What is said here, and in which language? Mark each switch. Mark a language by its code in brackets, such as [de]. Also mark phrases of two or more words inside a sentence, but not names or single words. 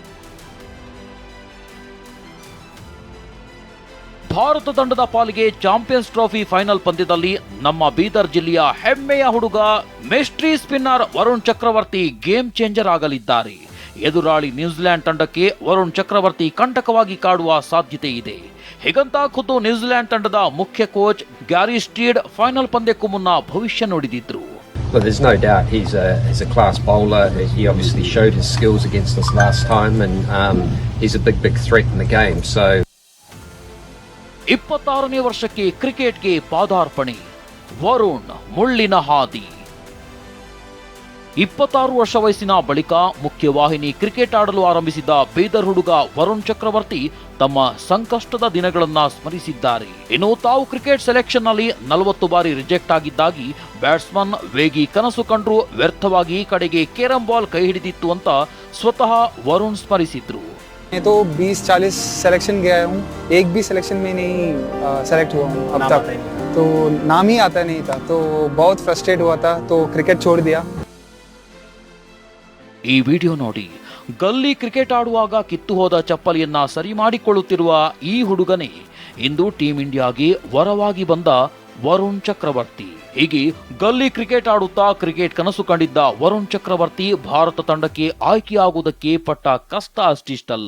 [kn] ಭಾರತ ತಂಡದ ಪಾಲಿಗೆ ಚಾಂಪಿಯನ್ಸ್ ಟ್ರೋಫಿ ಫೈನಲ್ ಪಂದ್ಯದಲ್ಲಿ ನಮ್ಮ ಬೀದರ್ ಜಿಲ್ಲೆಯ ಹೆಮ್ಮೆಯ ಹುಡುಗ [en] mystery spinner [kn] ವರುಣ್ ಚಕ್ರವರ್ತಿ [en] game changer [kn] ಆಗಲಿದ್ದಾರೆ. ಎದುರಾಳಿ ನ್ಯೂಜಿಲೆಂಡ್ ತಂಡಕ್ಕೆ ವರುಣ್ ಚಕ್ರವರ್ತಿ ಕಂಟಕವಾಗಿ ಕಾಡುವ ಸಾಧ್ಯತೆ ಇದೆ. ಹೀಗಂತ ಖುದ್ದು ನ್ಯೂಜಿಲೆಂಡ್ ತಂಡದ ಮುಖ್ಯ ಕೋಚ್ ಗ್ಯಾರಿ ಸ್ಟೀಡ್ ಫೈನಲ್ ಪಂದ್ಯಕ್ಕೂ ಮುನ್ನ ಭವಿಷ್ಯ ನುಡಿದಿದ್ರು. [en] Well, there's no doubt he's a class bowler. He obviously showed his skills against us last time, and he's a big threat in the game. So [kn] 26ನೇ ವರ್ಷಕ್ಕೆ ಕ್ರಿಕೆಟ್ಗೆ ಪಾದಾರ್ಪಣೆ, ವರುಣ್ ಮುಳ್ಳಿನ ಹಾದಿ. 26 ವರ್ಷ ವಯಸ್ಸಿನ ಬಳಿಕ ಮುಖ್ಯವಾಹಿನಿ ಕ್ರಿಕೆಟ್ ಆಡಲು ಆರಂಭಿಸಿದ ಬೀದರ್ ಹುಡುಗ ವರುಣ್ ಚಕ್ರವರ್ತಿ ತಮ್ಮ ಸಂಕಷ್ಟದ ದಿನಗಳನ್ನ ಸ್ಮರಿಸಿದ್ದಾರೆ. ಇನ್ನು ತಾವು [en] cricket selection [kn] ನಲ್ಲಿ 40 ಬಾರಿ ರಿಜೆಕ್ಟ್ ಆಗಿದ್ದಾಗಿ ಬ್ಯಾಟ್ಸ್ಮನ್ ವೇಗಿ ಕನಸು ಕಂಡ್ರು ವ್ಯರ್ಥವಾಗಿ ಕಡೆಗೆ [en] carrom ball [kn] ಕೈ ಹಿಡಿದಿತ್ತು ಅಂತ ಸ್ವತಃ ವರುಣ್ ಸ್ಮರಿಸಿದ್ರು. [hi] मैं तो 20-40 सिलेक्शन गया हूँ, एक भी सिलेक्शन में नहीं सेलेक्ट हुआ हूँ अब तक, तो नाम ही आता नहीं था, तो बहुत फ्रस्ट्रेट हुआ था, तो क्रिकेट छोड़ दिया. [kn] ಈ ವಿಡಿಯೋ ನೋಡಿ, ಗಲ್ಲಿ ಕ್ರಿಕೆಟ್ ಆಡುವಾಗ ಕಿತ್ತು ಹೋದ ಚಪ್ಪಲಿಯನ್ನ ಸರಿ ಮಾಡಿಕೊಳ್ಳುತ್ತಿರುವ ಈ ಹುಡುಗನೇ ಇಂದು ಟೀಂ ಇಂಡಿಯಾಗೆ ವರವಾಗಿ ಬಂದ ವರುಣ್ ಚಕ್ರವರ್ತಿ. ಹೀಗೆ ಗಲ್ಲಿ ಕ್ರಿಕೆಟ್ ಆಡುತ್ತಾ ಕ್ರಿಕೆಟ್ ಕನಸು ಕಂಡಿದ್ದ ವರುಣ್ ಚಕ್ರವರ್ತಿ ಭಾರತ ತಂಡಕ್ಕೆ ಆಯ್ಕೆಯಾಗುವುದಕ್ಕೆ ಪಟ್ಟ ಕಷ್ಟ ಅಷ್ಟಿಷ್ಟಲ್ಲ.